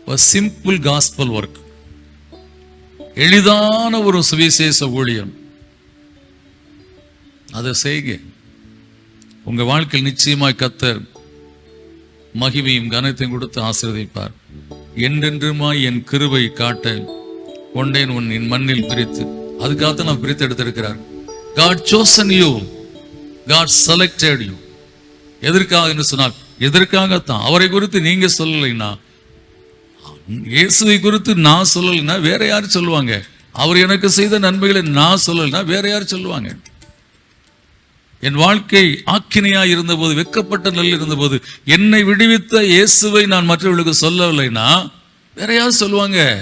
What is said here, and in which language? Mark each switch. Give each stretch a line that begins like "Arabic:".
English: simple gospel work,
Tamil: எளிதான ஒரு சுவிசேஷ ஊழியம், அதை செய்க. உங்க வாழ்க்கையில் நிச்சயமாய் கர்த்தர் மகிமையும் கனத்தையும் கொடுத்து ஆசீர்வதிப்பார். என்றென்றுமாய் என் கிருபை காட்ட கொண்டேன் உன் மண்ணில் பிரித்து. அதுக்காக நான் பிரித்து எடுத்திருக்கிறார்.
English: God chosen you, God selected you.
Tamil: எதற்காக என்று சொன்னால் எதற்காகத்தான். அவரை குறித்து நீங்க சொல்லலைன்னா, இயேசுவை குறித்து நான் சொல்லலைன்னா வேற யார் சொல்லுவாங்க? அவர் எனக்கு செய்த நன்மைகளை நான் சொல்லலைன்னா வேற யார் சொல்லுவாங்க? என் வாழ்க்கை ஆக்கினையா இருந்தபோது, வெட்கப்பட்ட நிலையில் இருந்தபோது என்னை விடுவித்த இயேசுவை நான் மற்றவர்களுக்கு சொல்லவில்லைன்னா வேற யார் சொல்லுவாங்க?